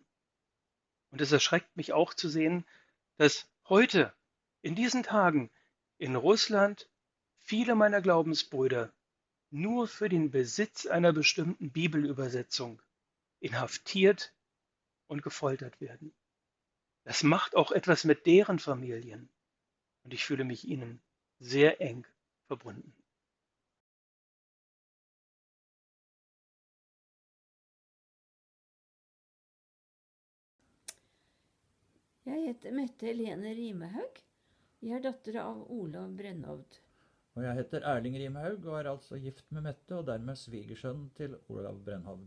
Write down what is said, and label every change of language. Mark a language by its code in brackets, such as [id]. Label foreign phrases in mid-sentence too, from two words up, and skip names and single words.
[de] Und es erschreckt mich auch zu sehen, dass heute, in diesen Tagen, in Russland viele meiner Glaubensbrüder nur für den Besitz einer bestimmten Bibelübersetzung inhaftiert und gefoltert werden. Das macht auch etwas mit deren Familien und ich fühle mich ihnen sehr eng verbunden. [no] Jeg heter Mette Helene Rimehaug. Jeg er datter av Olav Brennhovd. Og jeg heter Erling Rimehaug og er altså gift med Mette og dermed svigersønn til Olav Brennhovd.